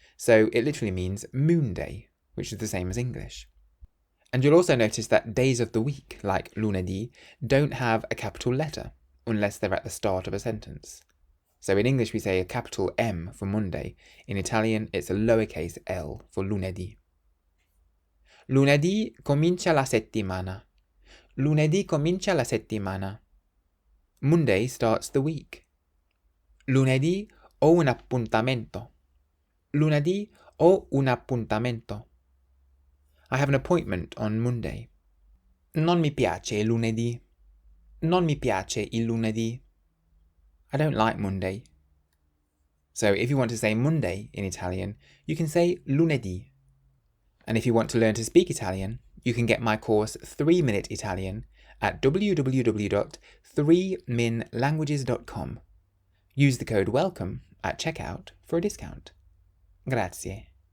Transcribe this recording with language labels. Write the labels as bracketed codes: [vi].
[en] So it literally means moon day, which is the same as English. And you'll also notice that days of the week, like lunedì, don't have a capital letter unless they're at the start of a sentence. So in English we say a capital M for Monday. In Italian it's a lowercase l for lunedì. [it] Lunedì comincia la settimana. Lunedì comincia la settimana. [en] Monday starts the week. [it] Lunedì ho un appuntamento. Lunedì ho un appuntamento. [en] I have an appointment on Monday. [it] Non mi piace il lunedì. Non mi piace il lunedì. [en] I don't like Monday. So if you want to say Monday in Italian, you can say lunedì. And if you want to learn to speak Italian, you can get my course 3-Minute Italian at www.3minlanguages.com. Use the code WELCOME at checkout for a discount. [it] Grazie.